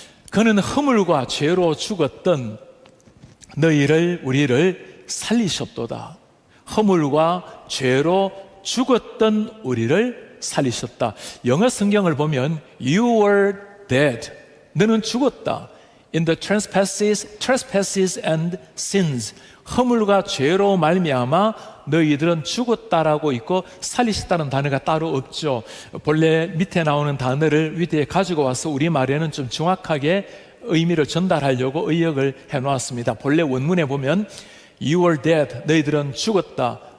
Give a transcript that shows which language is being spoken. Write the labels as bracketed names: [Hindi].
[Korean] 그는 허물과 죄로 죽었던 너희를, 우리를 살리셨도다. 허물과 죄로 죽었던 우리를 살리셨다. 영어 성경을 보면 [English] You were dead. [Korean] 너는 죽었다. [English] In the trespasses and sins. [Korean] 허물과 죄로 말미암아 너희들은 죽었다라고 있고 살리셨다는 단어가 따로 없죠. 본래 밑에 나오는 단어를 위에 가지고 와서 우리말에는 좀 정확하게 의미를 전달하려고 의역을 해놓았습니다. 본래 원문에 보면 [English] You were dead. [Korean] 너희들은 죽었다.